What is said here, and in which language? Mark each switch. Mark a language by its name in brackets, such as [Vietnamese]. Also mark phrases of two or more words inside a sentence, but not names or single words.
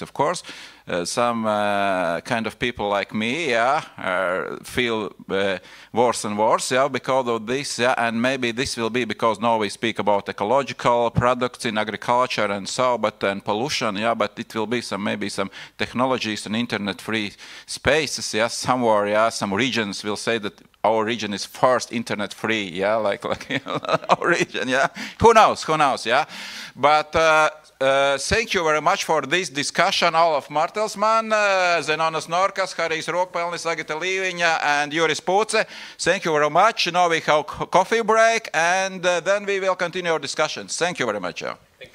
[English] Of course, some kind of people like me, yeah, feel worse and worse, yeah, because of this, yeah, and maybe this will be because now we speak about ecological products in agriculture and so, but and pollution, yeah, but it will be maybe some technologies and internet-free spaces, yeah, somewhere, yeah, some regions will say that our region is first internet-free, yeah, like our region, yeah. Who knows, yeah. But thank you very much for this discussion, Olaf, Martin. Mertelsmann, Zenonas, Norkus, Harijs, Rokpelnis, Agita, Līviņa, and Juris Pūce. Thank you very much. Now we have coffee break, and then we will continue our discussions. Thank you very much.